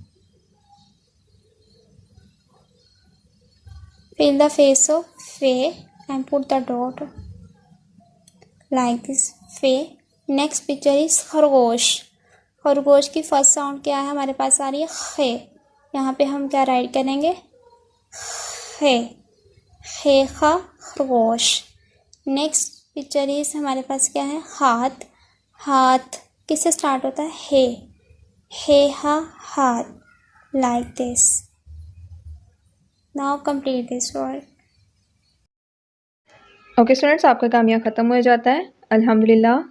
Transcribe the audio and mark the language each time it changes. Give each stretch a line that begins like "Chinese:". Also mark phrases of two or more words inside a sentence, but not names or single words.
English: fill the face of fe and put the dot like this, fe. next picture is
Hindi: खरगोश। खरगोश की
English: first sound
Hindi: क्या है, हमारे पास आ रही है खे। यहाँ पे हम क्या राइट करेंगे, खे, खे खा खरगोश।
English: next picture is
Hindi: हमारे पास क्या है, हाथ। हाथ किससे स्टार्ट होता है, हे हा हाथ,
English: like this. now complete this word. okay students,
Hindi: आपका काम यहाँ ख़त्म हो जाता है।